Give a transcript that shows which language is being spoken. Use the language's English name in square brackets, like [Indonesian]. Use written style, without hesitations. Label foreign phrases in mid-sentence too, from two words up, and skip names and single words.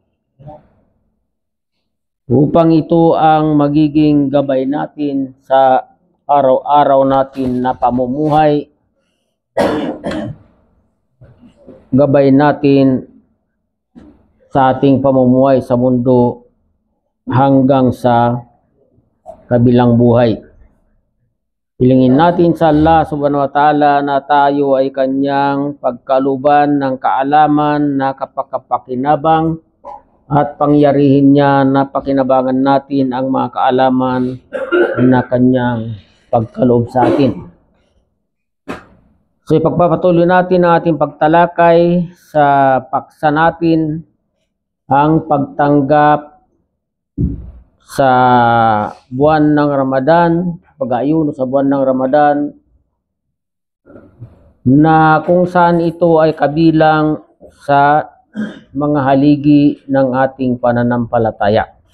[Filipino] upang ito ang magiging gabay natin sa araw-araw natin na pamumuhay, gabay natin sa ating pamumuhay sa mundo hanggang sa kabilang buhay. Hilingin natin sa Allah [Arabic] سبحانه وتعالى [Filipino] na tayo ay kanyang pagkaluban ng kaalaman na kapakapakinabang, at pangyarihin niya na pakinabangan natin ang mga kaalaman na kanyang pagkaloob sa atin. So ipagpapatuloy natin ang ating pagtalakay sa paksa natin, ang pagtanggap sa buwan ng Ramadan, pag-aayuno sa buwan ng Ramadan, na kung saan ito ay kabilang sa mga haligi ng ating pananampalataya.